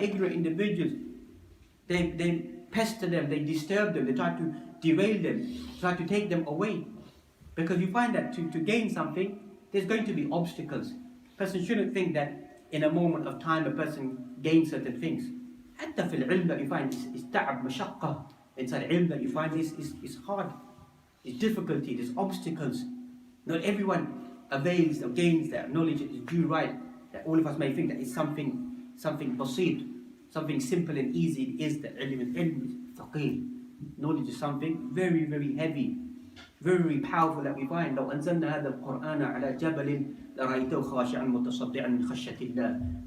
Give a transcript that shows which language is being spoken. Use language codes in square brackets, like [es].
[en] Ignorant individuals, they pester them, they disturb them, they try to derail them, try to take them away. Because you find that to gain something, there's going to be obstacles. A person shouldn't think that in a moment of time a person gains certain things. [ar] حتى في العلم [en] that you find is [ar] تعب مشقة. [en] Inside ilm that you find is hard, it's difficulty, there's obstacles. Not everyone avails or gains that knowledge that is due right. That all of us may think that it's something basit, something simple and easy. It is that ilm is thaqeel. Knowledge is something very, very heavy, very, very powerful that we find. [ar] لو أنزلنا هذا القرآن على جبل لرأيته خاشعا متصدعا من خشية الله.